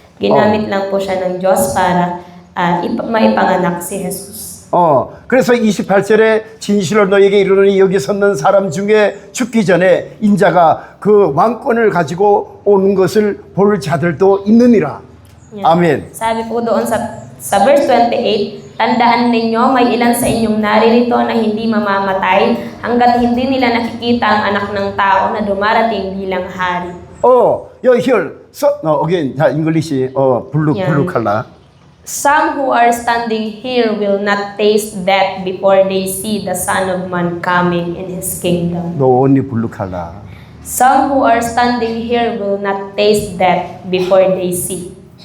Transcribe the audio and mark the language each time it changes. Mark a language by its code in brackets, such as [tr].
[tl] Ginamit lang po siya ng Diyos para maipanganak si Jesus. [ko] 그래서 28절에 진실로 너에게 이르노니 여기 섰는 사람 중에 죽기 전에 인자가 그 왕권을 가지고 오는 것을 볼 자들도 있느니라. [tl] Yan. [ko] 아멘. [tl] Sabi po doon sa verse 28, tandaan ninyo, may ilan sa inyong naririto na hindi mamamatay hanggat hindi nila nakikita ang anak ng tao na dumarating bilang hari. [en] here. So, again, 자, English, blue color. Some who are standing here will not taste death before they see the Son of Man coming in His kingdom. No, only blue color. Some who are standing here will not taste death before they see.